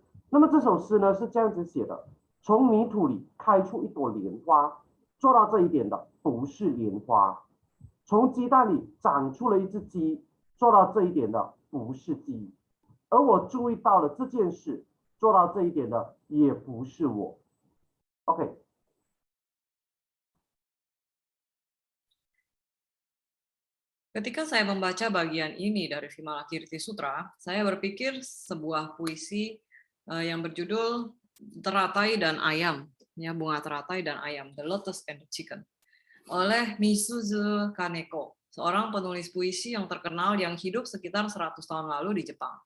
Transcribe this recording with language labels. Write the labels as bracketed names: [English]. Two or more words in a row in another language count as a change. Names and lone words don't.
[Chinese] 那么这首诗呢是这样子写的：从泥土里开出一朵莲花，做到这一点的不是莲花， 从鸡蛋里长出了一只鸡，做到这一点的不是鸡，而我注意到了这件事，做到这一点的也不是我。OK。 [Indonesian] Ketika saya membaca bagian ini dari Vimalakirti Sutra, saya berpikir sebuah puisi yang berjudul Teratai dan Ayam, ya, bunga teratai dan ayam, [English] The Lotus and the Chicken, [Indonesian] oleh Misuzu Kaneko, seorang penulis puisi yang terkenal yang hidup sekitar 100 tahun lalu di Jepang.